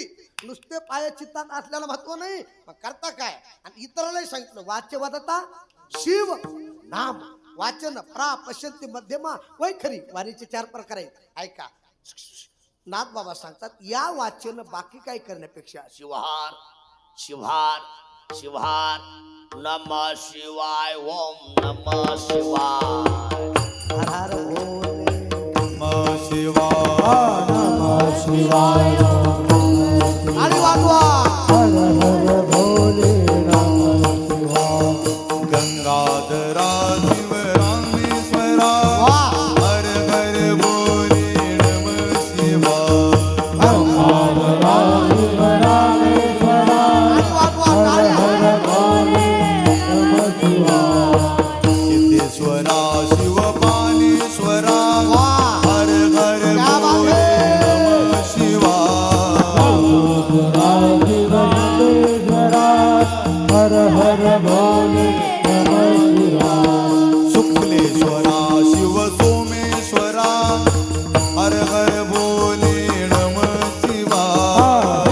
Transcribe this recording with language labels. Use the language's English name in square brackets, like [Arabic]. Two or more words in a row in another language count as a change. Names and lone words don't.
[Marathi] नुसते पाय चित्तात असल्याला महत्व नाही, पण करता काय. आणि इतरांनाही सांगितलं, वाच्य वदता शिव नाम, [Sanskrit] वाचन प्रा पश्यंती मध्यमा वैखरी, [Marathi] वाणीचे 4 प्रकार आहेत. ऐका, नाथ बाबा सांगतात, या वाचन बाकी काय करण्यापेक्षा [Sanskrit] शिवहार शिवहार शिवहार नमः शिवाय, ओम नमः शिवाय. हर हर भोले. नमः शिवाय, नमः शिवाय, [Marathi] आणि वाजवा. [Sanskrit] हर हर भोले, नमः शिवाय. गंगाधरा शिव रामेश्वरा, [Marathi] वा. [Sanskrit] हर हर बोले नमः शिवाय. [Marathi] आणि वाजवा, टाळ्या. [Sanskrit] सिद्धेश्वरा शिव पाणेश्वरा, [Marathi] वा. [Sanskrit] हर हर [Hindi] क्या बात [Sanskrit] बोले [Hindi] है. [Sanskrit] नमः शिवाय. हर हर भोले, नमः शिवाय. शुक्लेश्वरा शिव सोमेश्वरा, हर हर बोले नमः शिवाय.